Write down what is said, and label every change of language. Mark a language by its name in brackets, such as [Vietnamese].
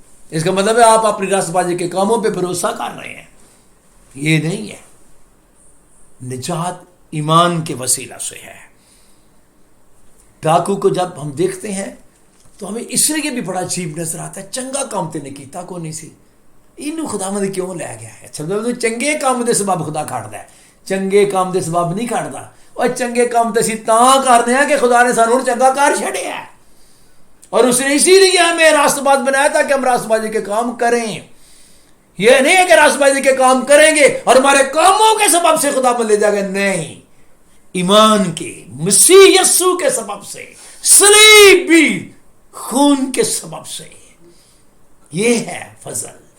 [Urdu] اس کا مطلب ہے آپ اپنی راست بازی کے کاموں پہ بھروسہ کر رہے ہیں. یہ نہیں ہے. نجات ایمان کے وسیلہ سے ہے. ڈاکو کو جب ہم دیکھتے ہیں تو ہمیں اس لیے بھی بڑا عجیب نظر آتا ہے. [Punjabi] چنگا کام تے نے کیتا کو نہیں سی، اینو خداوند کیوں لے گیا ہے؟ اچھا تو چنگے کام دے سبب خدا کھڑدا ہے، چنگے کام دے سبب نہیں کھڑدا. اور چنگے کام تے اسی تاں کرنے ہیں کہ خدا نے سانوں چنگا کار چھڑیا ہے، [Urdu] اور اس نے اسی لیے ہمیں راست باز بنایا تھا کہ ہم راست بازی کے کام کریں. یہ نہیں ہے کہ راست بازی کے کام کریں گے اور ہمارے کاموں کے سبب سے خدا میں لے جائے گا. نہیں، ایمان کے مسیح یسوع کے سبب سے، صلیبی خون کے سبب سے. یہ ہے فضل.